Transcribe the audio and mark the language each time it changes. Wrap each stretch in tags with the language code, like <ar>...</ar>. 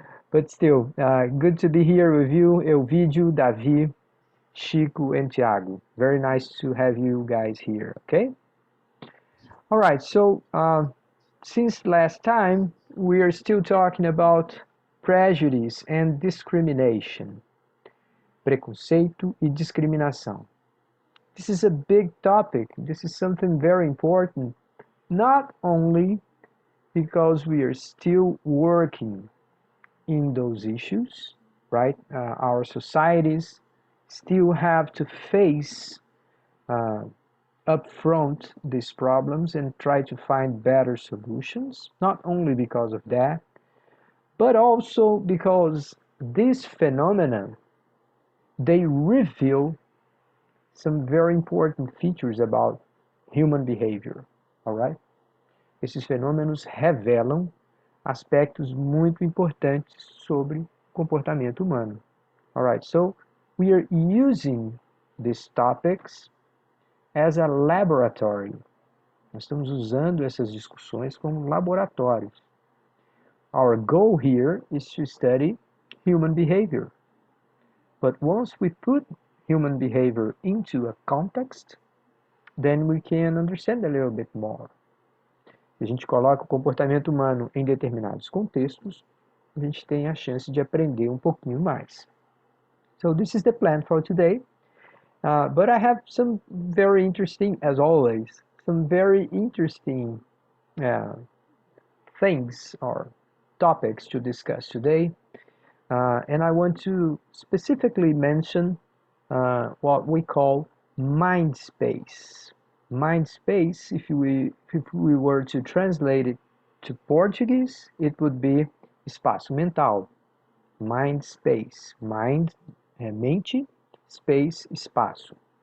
<en>But still, good to be here with you, Elvídio, Davi, Chico, and Thiago. Very nice to have you guys here, okay? All right, so since last time, we are still talking about prejudice and discrimination.</en> <pt>Preconceito e discriminação.</pt> <en>This is a big topic. This is something very important, not only because we are still working in those issues, right? Our societies still have to face uh, upfront these problems and try to find better solutions, not only because of that, but also because these phenomena, they reveal some very important features about human behavior, all right?</en> <pt>Esses fenômenos revelam aspectos muito importantes sobre comportamento humano.</pt> <en>All right, so we are using these topics as a laboratory.</en> <pt>Nós estamos usando essas discussões como laboratórios.</pt> <en>Our goal here is to study human behavior. But once we put human behavior into a context, then we can understand a little bit more.</en> <pt>Se a gente coloca o comportamento humano em determinados contextos, a gente tem a chance de aprender um pouquinho mais.</pt> <en>So this is the plan for today. But I have some very interesting, as always, some very interesting uh, things or topics to discuss today. And I want to specifically mention what we call mind space. Mind space, if we were to translate it to Portuguese, it would be espaço mental. Mind space. Mind, mente, space, espaço.</en>